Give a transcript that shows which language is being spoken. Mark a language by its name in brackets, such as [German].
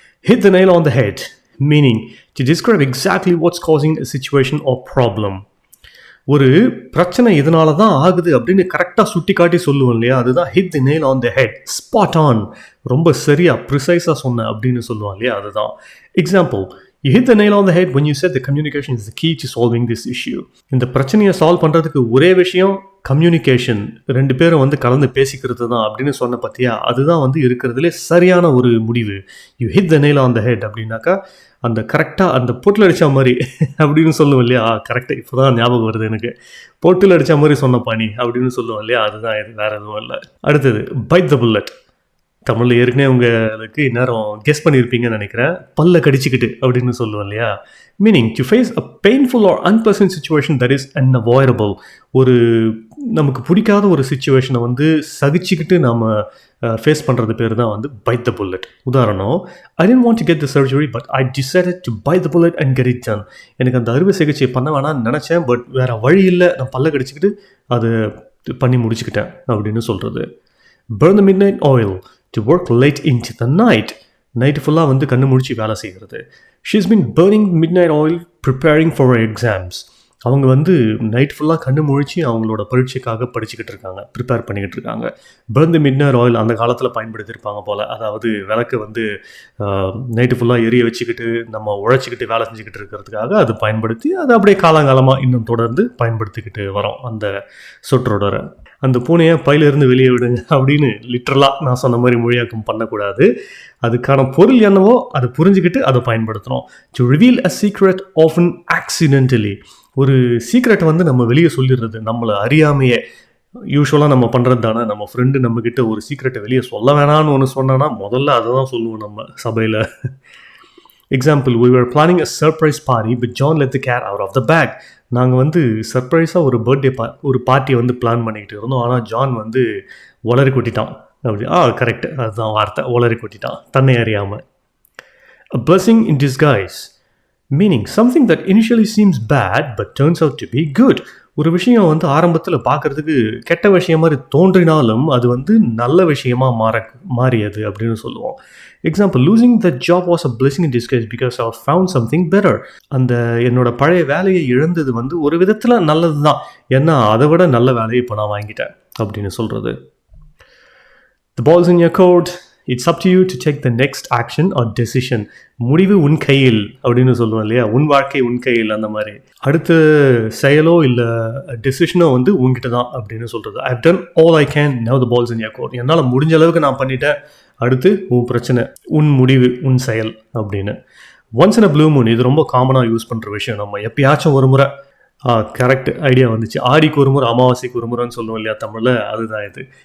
[English] Hit the nail on the head, meaning to describe exactly what's causing a situation or problem. [Tamil] ஒரு பிரச்சனை இதனால தான் ஆகுது அப்படின்னு கரெக்டாக சுட்டி காட்டி சொல்லுவோம் இல்லையா, அதுதான் [English] hit the nail on the head, [Tamil] spot on, ரொம்ப சரியாக ப்ரிசைஸாக சொன்ன அப்படின்னு சொல்லுவோம் இல்லையா, அதுதான். [English] Example, you hit the nail on the head when you said the communication is the key to solving this issue. [Tamil] இந்த பிரச்சனையை சால்வ் பண்ணுறதுக்கு ஒரே விஷயம் கம்யூனிகேஷன், 2 பேரும் வந்து கலந்து பேசிக்கிறது தான் அப்படின்னு சொன்ன பார்த்தியா, அதுதான் வந்து இருக்கிறதுலே சரியான ஒரு முடிவு. [English] you hit the nail on the head [Tamil] அப்படின்னாக்கா அந்த கரெக்டாக அந்த பொட்டில் அடித்த மாதிரி அப்படின்னு சொல்லுவோம் இல்லையா, கரெக்டாக இப்போ தான் ஞாபகம் வருது எனக்கு, பொட்டில் அடித்த மாதிரி சொன்ன பாணி அப்படின்னு சொல்லுவோம் இல்லையா, அதுதான் இது, வேறு எதுவும் இல்லை. அடுத்தது பைட் த புல்லட். தமிழில் ஏற்கனவே உங்களுக்கு இந்நேரம் கெஸ் பண்ணியிருப்பீங்கன்னு நினைக்கிறேன். பல்ல கடிச்சிக்கிட்டு அப்படின்னு சொல்லுவோம் இல்லையா. [English] Meaning to face a painful or unpleasant situation that is unavoidable. [Tamil] ஒரு நமக்கு பிடிக்காத ஒரு சிச்சுவேஷனை வந்து சகிச்சுக்கிட்டு நம்ம ஃபேஸ் பண்ணுறது பேர் தான் வந்து பைட் த புல்லட். [English] உதாரணம், I didn't want to get the surgery but I decided to bite the bullet and get it done. [Tamil] எனக்கு அந்த அறுவை சிகிச்சை பண்ண வேணாம்னு நினச்சேன், பட் வேறு வழி இல்லை, நான் பல்ல கடிச்சிக்கிட்டு அதை பண்ணி முடிச்சுக்கிட்டேன் அப்படின்னு சொல்கிறது. [English] burn the midnight oil, to work late into the night. [Tamil] Night ஃபுல்லாக வந்து கண்ணு முடிச்சு வேலை செய்கிறது. [English] she's been burning midnight oil preparing for her exams. [Tamil] அவங்க வந்து நைட் ஃபுல்லாக கண்ணு முழிச்சு அவங்களோட பரீட்சைக்காக படிச்சுக்கிட்டு இருக்காங்க, ப்ரிப்பேர் பண்ணிக்கிட்டு இருக்காங்க. [English] burn the midnight oil [Tamil] அந்த காலத்தில் பயன்படுத்தியிருப்பாங்க போல். அதாவது விளக்கு வந்து நைட்டு ஃபுல்லாக எரிய வச்சுக்கிட்டு நம்ம உழைச்சிக்கிட்டு வேலை செஞ்சுக்கிட்டு இருக்கிறதுக்காக அது பயன்படுத்தி அதை அப்படியே காலங்காலமாக இன்னும் தொடர்ந்து பயன்படுத்திக்கிட்டு வரோம் அந்த சொற்றொடரை. அந்த பூனையை பையிலிருந்து வெளியே விடுங்க அப்படின்னு லிட்ரலாக நான் சொன்ன மாதிரி மொழியாக்கம் பண்ணக்கூடாது. அதுக்கான பொருள் என்னவோ அதை புரிஞ்சுக்கிட்டு அதை பயன்படுத்தணும். [English] To reveal a secret often accidentally. [Tamil] ஒரு சீக்ரெட்டை வந்து நம்ம வெளியே சொல்லிடுறது நம்மளை அறியாமையே. யூஸ்வலாக நம்ம பண்ணுறது தானே. நம்ம ஃப்ரெண்டு நம்மக்கிட்ட ஒரு சீக்ரெட்டை வெளியே சொல்ல வேணான்னு ஒன்று சொன்னான்னா முதல்ல அதை தான் சொல்லுவோம் நம்ம சபையில். [English] Example, we were planning a surprise party but John let the cat out of the bag. [Tamil] நாங்கள் வந்து சர்ப்ரைஸாக ஒரு பர்த்டே ஒரு பார்ட்டியை வந்து பிளான் பண்ணிக்கிட்டு இருந்தோம். ஆனால் ஜான் வந்து உளறி கொட்டிட்டான். அப்படி கரெக்ட், அதுதான் வார்த்தை, உளறி கொட்டிட்டான் தன்னை அறியாமல். [English] A blessing in disguise, meaning something that initially seems bad but turns out to be good. [Tamil] ஒரு விஷயம் வந்து ஆரம்பத்தில் பார்க்குறதுக்கு கெட்ட விஷயம் மாதிரி தோன்றினாலும் அது வந்து நல்ல விஷயமா மாறியது அப்படின்னு சொல்லுவோம். [English] Example, losing the job was a blessing in disguise because I found something better. [Tamil] அந்த என்னோட பழைய வேலையை இழந்தது வந்து ஒரு விதத்தில் நல்லது தான், ஏன்னா அதை விட நல்ல வேலையை இப்போ நான் வாங்கிட்டேன் அப்படின்னு சொல்கிறது. [English] The ball's in your court. It's up to you to take the next action or decision. [Tamil] முடிவு உன் கையில் அப்படின்னு சொல்லுவோம் இல்லையா, உன் வாழ்க்கை உன் கையில். அந்த மாதிரி அடுத்த செயலோ இல்லை டெசிஷனோ வந்து உங்ககிட்ட தான் அப்படின்னு சொல்கிறது. [English] I've done all I can, now the ball's in your court. [Tamil] என்னால் முடிஞ்ச அளவுக்கு நான் பண்ணிட்டேன், அடுத்து உன் பிரச்சனை, உன் முடிவு உன் செயல் அப்படின்னு. [English] once in a blue moon, [Tamil] இது ரொம்ப காமனாக யூஸ் பண்ணுற விஷயம். நம்ம எப்பயாச்சும் ஒரு முறை, கரெக்ட் ஐடியா வந்துச்சு, ஆடிக்கு ஒரு முறை அமாவாசைக்கு ஒரு முறைன்னு சொல்லுவோம் இல்லையா தமிழில், அதுதான் இது.